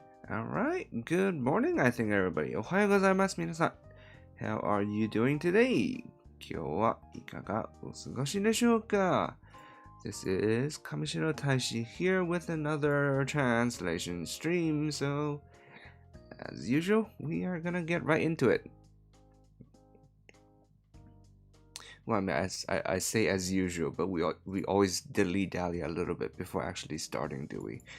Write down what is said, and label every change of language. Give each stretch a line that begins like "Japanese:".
English: Alright, good morning, I think everybody.
Japanese: おはようございます、皆さん。
English: How are you doing today?
Japanese: 今日はいかがお過ごしでしょうか？
English: This is 上白大使 here with another translation stream. So, as usual, we are gonna get right into it. Well, I mean, I say as usual, but we always dilly-dally a little bit before actually starting, do we?